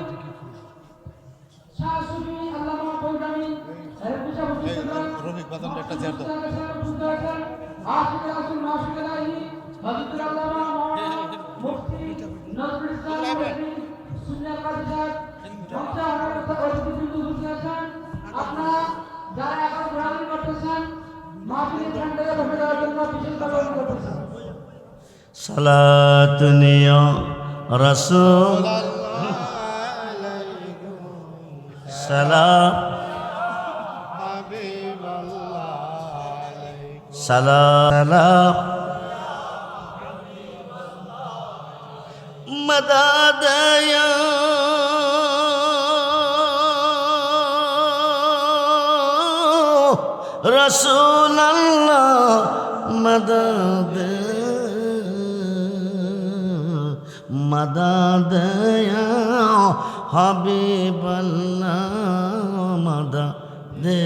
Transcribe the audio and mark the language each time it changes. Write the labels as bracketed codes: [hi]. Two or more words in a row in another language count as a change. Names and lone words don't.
[bn] শাহ সুফি আল্লামা ফৌজানি রফিক বাদন একটা চেয়ার দাও আশিক রাসূল মাশিক আলাইহি হযরত আল্লামা মুফতি নজরুল ইসলাম সুন্নাহ কাদিসাত পঞ্চা হাজার অতিথি হুজুর আপনারা যারা এখন ঘোরাঘুরি করতেছেন মাহফিলের প্যান্ডেলে বসে যাওয়ার জন্য বিশেষভাবে অনুরোধ করতেছেন। [ar] صلاة يا رسول سلام سلام مدد يا رسول الله مدد مدد يا حبيب الله مدد